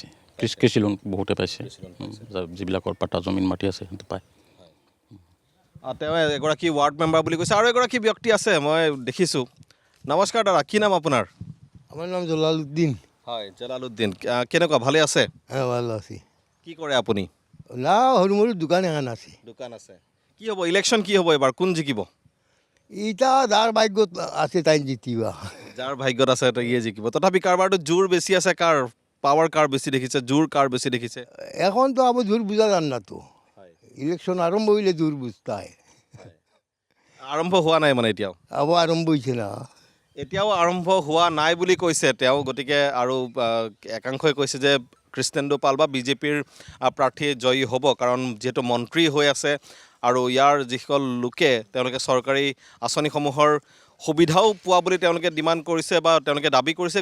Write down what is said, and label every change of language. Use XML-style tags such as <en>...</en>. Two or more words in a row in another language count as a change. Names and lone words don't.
<as>কৃষি লোন বহুতে পাইছে, যিবিলাকৰ পাটা জমিন মাটি আছে সেইটো পায়। তেওঁ এগৰাকী ৱাৰ্ড মেম্বাৰ বুলি কৈছে, আৰু এগৰাকী ব্যক্তি আছে মই দেখিছোঁ। নমস্কাৰ দাদা, কি নাম আপোনাৰ?</as> <bn>আমার নাম জলালউদ্দিন।</bn> <as>হয়, জলালউদ্দিন। কেনেকুৱা, ভালে আছে?</as> <bn>হ্যাঁ, ভালো আছি।</bn> <as>কি কৰে আপুনি?</as> <bn>না, হরমুর দোকান এখন আছে।</bn> <as>দোকান আছে। কি হ'ব ইলেকশ্যন, কি হ'ব এবাৰ, কোন জিকিব?</as> <bn>ইটা যার ভাগ্যত আছে তাই জিতিবা।</bn> <as>যাৰ ভাগ্যত আছে ইয়ে জিকিব। তথাপি কাৰোবাৰতো জোৰ বেছি আছে, কাৰ পাৱাৰ কাৰ বেছি দেখিছে, জোৰ কাৰ বেছি দেখিছে?</as> <bn>এখন তো আবার জোর বুঝা যান না তো। ইলেকশন আরম্ভ হইলে জোর বুঝতে হয়।</bn> <as>আৰম্ভ হোৱা নাই মানে এতিয়াও?</as> <bn>আবার আরম্ভ হয়েছে না।</bn> <as>এতিয়াও আৰম্ভ হোৱা নাই বুলি কৈছে তেওঁ। গতিকে আৰু একাংশই কৈছে যে কৃষ্ণেন্দু পাল বা বিজেপিৰ প্ৰাৰ্থী জয়ী হ'ব, কাৰণ যিহেতু মন্ত্ৰী হৈ আছে, আৰু ইয়াৰ যিসকল লোকে তেওঁলোকে চৰকাৰী আঁচনিসমূহৰ সুবিধাও পোৱা বুলি তেওঁলোকে ডিমাণ্ড কৰিছে বা তেওঁলোকে দাবী কৰিছে।</as>